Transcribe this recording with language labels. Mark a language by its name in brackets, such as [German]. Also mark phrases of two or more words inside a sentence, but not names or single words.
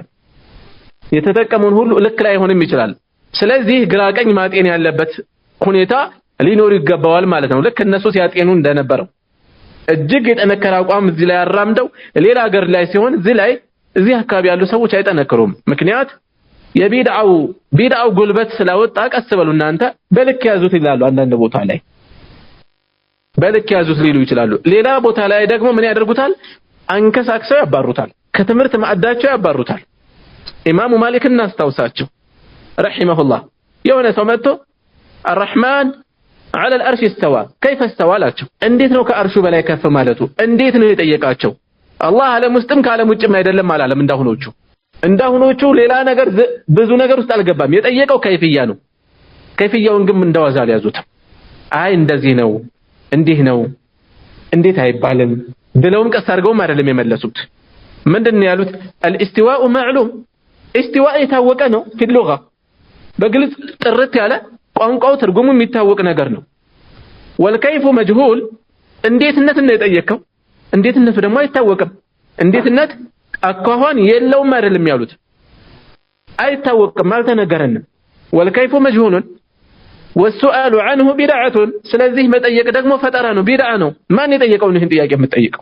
[Amharic] የተጠቀመውን ሁሉ ልክ ላይሆንም ይችላል። ስለዚህ ግራ ቀኝ ማጤን ያለበት ሁኔታ ሊኖር ይገባዋል ማለት ነው። ልክ እነሱ ሲያጤኑ እንደነበረው እጅግ የጠነከረ አቋም እዚህ ላይ አራምደው ሌላ ሀገር ላይ ሲሆን እዚህ አካባቢ ያሉ ሰዎች አይጠነክሩም። ምክንያት የቢድዓው ጉልበት ስላወጣ ቀስ በሉ እናንተ በልክ ያዙት ይላሉ። አንዳንድ ቦታ ላይ በልክ ያዙት ሊሉ ይችላሉ። ሌላ ቦታ ላይ ደግሞ ምን ያደርጉታል? አንከሳክሰው ያባሩታል። ከትምህርት ማዕዳቸው ያባሩታል። ኢማሙ ማሊክን እናስታውሳቸው ረሂመሁላህ። የሆነ ሰው መጥቶ አርረሕማን [Arabic] على الأرش استوى كيف استوى [Amharic] ላቸው። እንዴት ነው ከአርሹ በላይ ከፍ ማለቱ? እንዴት ነው የጠየቃቸው? አላህ ዓለም ውስጥም ከዓለም ውጭም አይደለም አላለም። እንዳሁኖቹ ሌላ ነገር ብዙ ነገር ውስጥ አልገባም። የጠየቀው ከይፍያ ነው። ከይፍያውን ግን እንደዋዛ ያዙት። አይ እንደዚህ ነው እንዲህ ነው እንዴት አይባልም ብለውም ቀስ አድርገውም አይደለም የመለሱት። ምንድነው ያሉት? [Arabic] الاستواء معلوم استواء [Amharic] የታወቀ ነው [Arabic] في اللغة [Amharic] በግልጽ ጥርት ያለ ቋንቋው ትርጉሙ የሚታወቅ ነገር ነው። [Arabic] والكيف مجهول [Amharic] እንዴትነት ነው የጠየቀው። እንዴትነቱ ደግሞ አይታወቅም። እንዴትነት አኳኋን የለውም አይደለም ያሉት። አይታወቅም፣ አልተነገረንም። [Arabic] والكيف مجهول والسؤال عنه بدعة። [Amharic] ስለዚህ መጠየቅ ደግሞ ፈጠራ ነው፣ ቢድዓ ነው። ማን የጠየቀው ነው ይህን ጥያቄ የምትጠይቀው?